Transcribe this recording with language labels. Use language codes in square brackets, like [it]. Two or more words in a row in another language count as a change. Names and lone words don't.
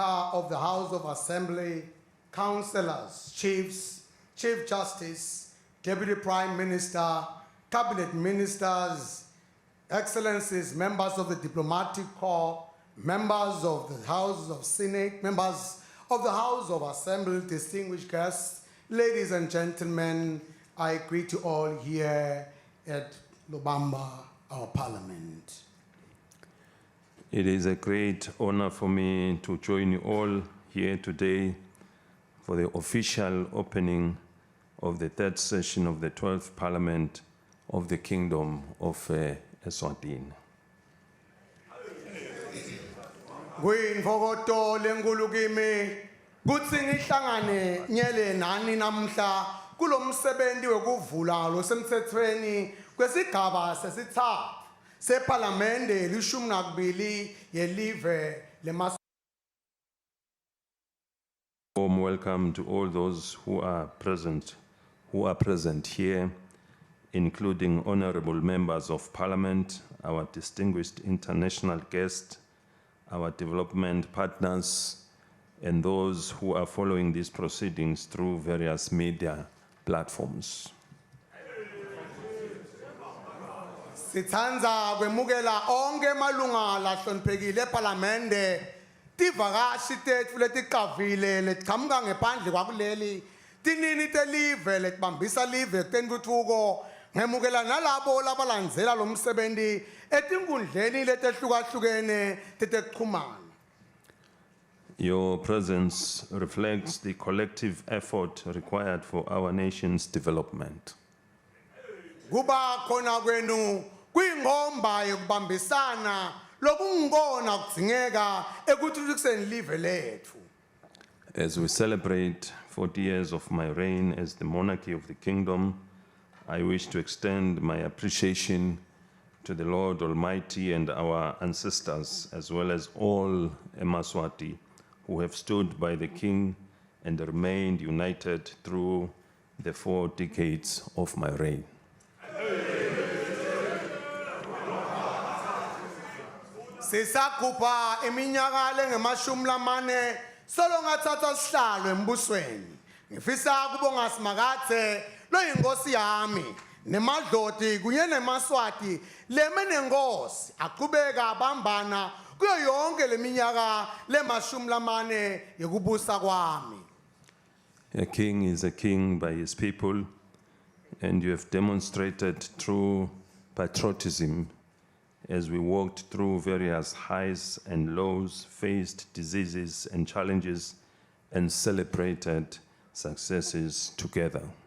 [en] of the House of Assembly, Councillors, Chiefs, Chief Justice, Deputy Prime Minister, Cabinet Ministers, Excellencies, members of the Diplomatic Corps, members of the House of Senate, members of the House of Assembly, distinguished guests, ladies and gentlemen, I greet you all here at Lubamba, our Parliament. It is a great honor for me to join you all here today for the official opening of the third session of the 12th Parliament of the Kingdom of Eswatini. [ss] Kuyinfokoto lenkulu kimi kutsi ngihlangane nyele nani namhla kulomsebenzi wekuvula losemthethweni kwesigaba sesithathu seParliamente lishumi nakubili yelive lemas. [en] Warm welcome to all those who are present here, including honorable members of Parliament, our distinguished international guests, our development partners, and those who are following these proceedings through various media platforms. [ss] Sithanza kwemukela onke malunga lahloniphekile eParliamente tivakashi tetfu leticavile letiqhamuka ngephandle kwakuleli tinini telive letibambisa live kutentfutfuko ngemukela nalabo labalandzela lo msebenzi etinkundleni letehlukahlukene tetekuchumana. [en] Your presence reflects the collective effort required for our nation's development. [ss] Kuba khona kwenu kuyingomba yokubambisana lokungikona kudzingeka ekuthuthukiseni live lethu. [en] As we celebrate 40 years of my reign as the monarchy of the kingdom, I wish to extend my appreciation to the Lord Almighty and our ancestors, as well as all Emaswati who have stood by the king and remained united through the 4 decades of my reign. [ss] Sisakhupha iminyaka lengemashumi lamane solo ngathatha sihlalo embusweni. Ngifisa kubonga Simakathe loyinkosi yami nemadloti kunye nemaswati lemenenkosi aqhubeka abambana kuyo yonke leminyaka lemashumi lamane yokubusa kwami. [en] A king is a king by his people, and you have demonstrated true patriotism as we walked through various highs and lows, faced diseases and challenges, and celebrated successes together.